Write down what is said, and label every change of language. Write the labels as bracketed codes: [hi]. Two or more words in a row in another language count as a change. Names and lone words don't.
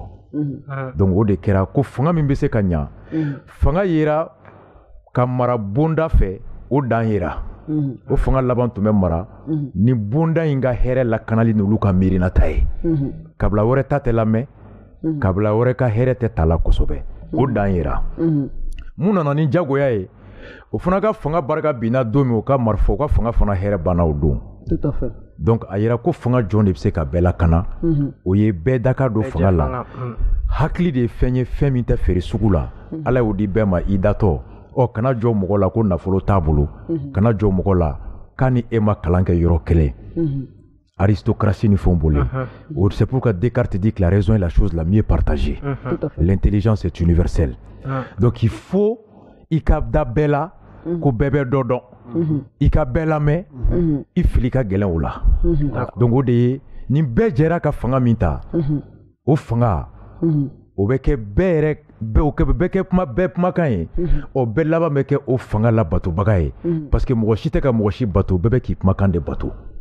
[bm] sɔrɔ donc o de kɛra ko fanga min bɛ se ka ɲa fanga yera ka mara bonda fɛ o dan yera o fanga laban tun bɛ mara ni bonda in ka hɛrɛ lakanali n'olu ka miirinata ye kabila wɛrɛ ta tɛ lamɛn kabila wɛrɛ ka hɛrɛ tɛ ta la kosɛbɛ o dan yera mun nana ni jagoya ye o fana ka fanga barika binna don min o ka marifa o ka fanga fana hɛrɛ banna o don [fr] tout à fait [bm] donc a yira ko fanga jɔn de bɛ se ka bɛɛ lakana o ye bɛɛ daka don fanga la hakili de ye fɛn ye fɛn min tɛ feere sugu la ala y'o di bɛɛ ma i datɔ kana jɔ mɔgɔ la ko nafolo t'a bolo kana jɔ mɔgɔ la k'a ni e ma kalan kɛ yɔrɔ kelen aristocratie ni fɛnw bolo [fr] c'est pourquoi Descartes dit que la raison est la chose la mieux partagée l'intelligence est universelle donc il faut [bm] i ka da bɛɛ la ko bɛɛ bɛ dɔ dɔn i ka bɛɛ lamɛn i fili ka gɛlɛn o la donc o de ye ni bɛɛ jɛra ka fanga min ta o fanga o bɛ kɛ bɛɛ yɛrɛ bɛɛ kɛ bɛɛ kumakan ye o bɛɛ laban bɛ kɛ o fanga la batobaga ye [fr] parce que [bm] mɔgɔ si tɛ ka mɔgɔ si bato bɛɛ bɛ k'i kumakan de bato